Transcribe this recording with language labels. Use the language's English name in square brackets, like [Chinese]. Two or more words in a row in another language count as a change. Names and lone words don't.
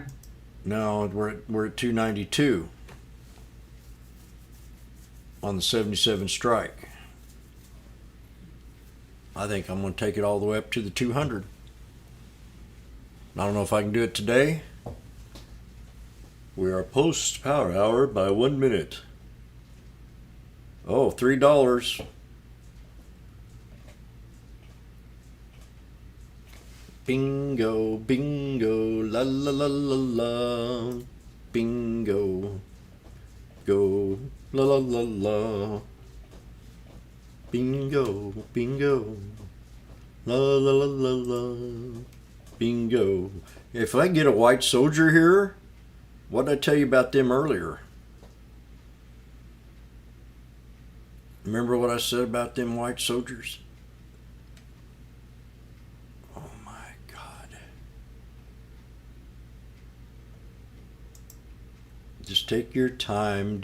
[English] No, we're at 292 on the 77 strike. I think I'm going to take it all the way up to the 200. I don't know if I can do it today. We are post power hour by 1 minute. Oh, $3. Bingo, bingo, la la la la la. Bingo, go, la la la la. Bingo, bingo, la la la la la. Bingo. If I get a white soldier here, what did I tell you about them earlier? Remember what I said about them white soldiers? Oh my God. Just take your time.